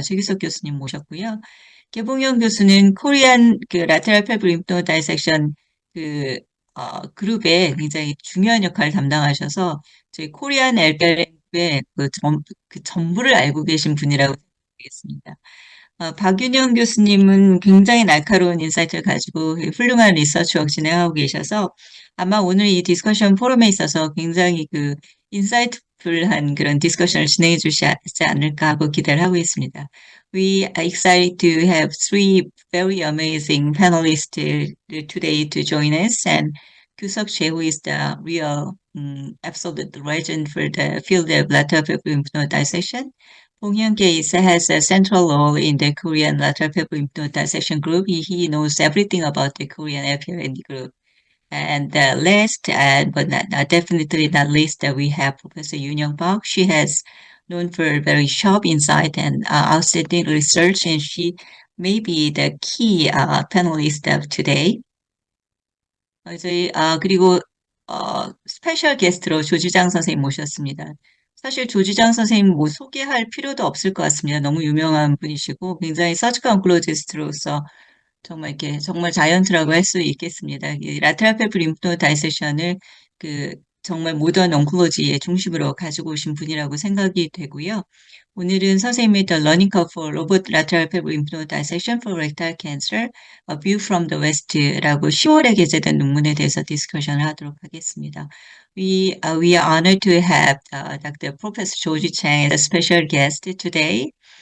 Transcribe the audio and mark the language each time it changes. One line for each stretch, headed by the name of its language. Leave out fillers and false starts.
Korean: 최기석 교수님 모셨고요. 개봉영 교수는 코리안 그 라테랄 펠브 림프노드 다이섹션 그룹에 굉장히 중요한 역할을 담당하셔서 저희 코리안 LPR의 그 전부를 알고 계신 분이라고 생각하겠습니다. 박윤영 교수님은 굉장히 날카로운 인사이트를 가지고 훌륭한 리서치웍 진행하고 계셔서 아마 오늘 이 디스커션 포럼에 있어서 굉장히 그 인사이트풀한 그런 디스커션을 진행해 주시지 않을까 하고 기대를 하고 있습니다.
English: We are excited to have three very amazing panelists today to join us, and Kyusuk Choi, who is the real absolute legend for the field of lateral lymph node dissection. Bong Hyun-Kye has a central role in the Korean lateral lymph node dissection group. He knows everything about the Korean LPRN group. And last, but definitely not least, we have Professor Yoon Young Park. She has known for very sharp insight and outstanding research, and she may be the key panelist of today.
Korean: 그리고 스페셜 게스트로 조지장 선생님 모셨습니다. 사실 조지장 선생님 뭐 소개할 필요도 없을 것 같습니다. 너무 유명한 분이시고 굉장히 서지컬 온콜로지스트로서 정말 이렇게 정말 자이언트라고 할 수 있겠습니다. 라테랄 펠브 림프노드 다이세션을 그 정말 모던 온콜로지의 중심으로 가지고 오신 분이라고 생각이 되고요. 오늘은 선생님의
English: The Learning Curve for Robot Lateral Pelvic Lymph Node Dissection for Rectal Cancer, A View from the West
Korean: 라고 10월에 게재된 논문에 대해서 디스커션을 하도록 하겠습니다.
English: We are honored to have Dr. Professor George Chang as a special guest today.